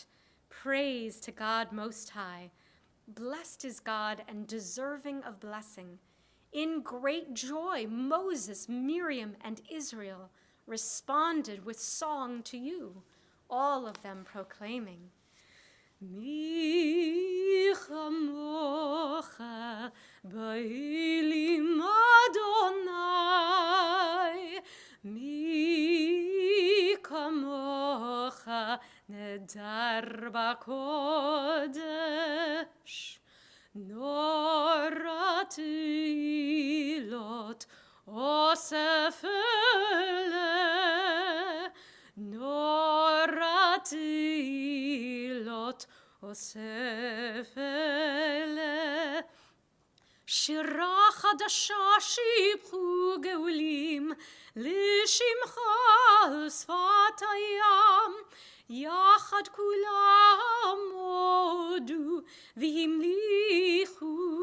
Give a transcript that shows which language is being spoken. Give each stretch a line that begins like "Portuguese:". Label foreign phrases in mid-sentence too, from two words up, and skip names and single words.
English: Praise to God Most High. Blessed is God and deserving of blessing. In great joy, Moses, Miriam, and Israel responded with song to you, all of them proclaiming,
Hebrew: מי כמוכה באלים אדוני, מי כמוכה נאדר בקודש, נורא תהילות עושה פלא, נורא תהילות עושה פלא. שירה חדשה שיבחו גאולים, לשמך על שפת הים, יחד כולם הודו והמליכו